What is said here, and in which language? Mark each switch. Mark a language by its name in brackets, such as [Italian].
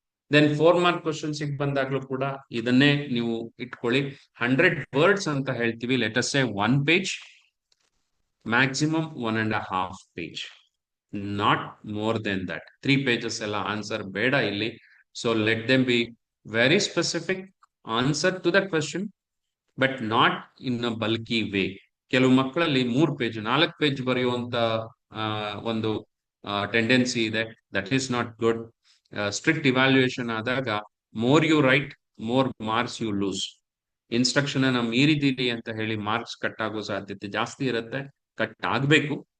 [Kannada] Then 4 mark questions ಬಂದಾಗ್ಲೂ ಕೂಡ ಇದನ್ನೇ ನೀವು ಇಟ್ಕೊಳ್ಳಿ. [English] 100 words [Kannada] ಅಂತ ಹೇಳ್ತೀವಿ. [English] Let us say 1 page, maximum 1.5 page, not more than that. [Kannada] 3 pages ಎಲ್ಲ ಆನ್ಸರ್ ಬೇಡ ಇಲ್ಲಿ. [English] So let them be very specific, answer to the question, but not in a bulky way. [Kannada] ಕೆಲವು ಮಕ್ಕಳಲ್ಲಿ 3 ಪೇಜ್ 4 ಪೇಜ್ ಬರೆಯುವಂತ ಒಂದು tendency ಇದೆ. [English] That is not good. Strict evaluation ಆದಾಗ more you write, more marks you lose. [Kannada] Instruction ಅನ್ನ ಮೀರಿದೀರಿ ಅಂತ ಹೇಳಿ marks cut ಆಗೋ ಸಾಧ್ಯತೆ ಜಾಸ್ತಿ ಇರುತ್ತೆ, ಕಟ್ ಆಗ್ಬೇಕು.